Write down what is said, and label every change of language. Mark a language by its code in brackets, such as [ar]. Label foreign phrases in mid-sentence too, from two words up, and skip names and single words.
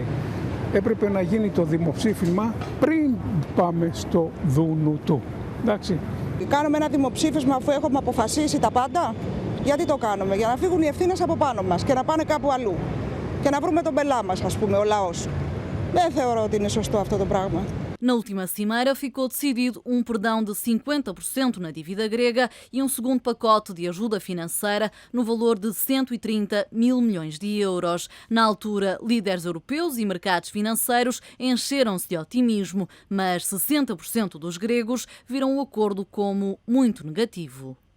[el] Έπρεπε να γίνει το δημοψήφισμα πριν πάμε στο δουνουτού. Εντάξει. Κάνουμε ένα δημοψήφισμα αφού έχουμε αποφασίσει τα πάντα. Γιατί το κάνουμε? Για να φύγουν οι ευθύνες από πάνω μας και να πάνε κάπου αλλού. Και να βρούμε τον πελά μας, ας πούμε, ο λαός. Δεν θεωρώ ότι είναι σωστό αυτό το πράγμα. [pt] Na última cimeira ficou decidido um perdão de 50% na dívida grega e um segundo pacote de ajuda financeira no valor de 130 mil milhões de euros. Na altura, líderes europeus e mercados financeiros encheram-se de otimismo, mas 60% dos gregos viram o acordo como muito negativo.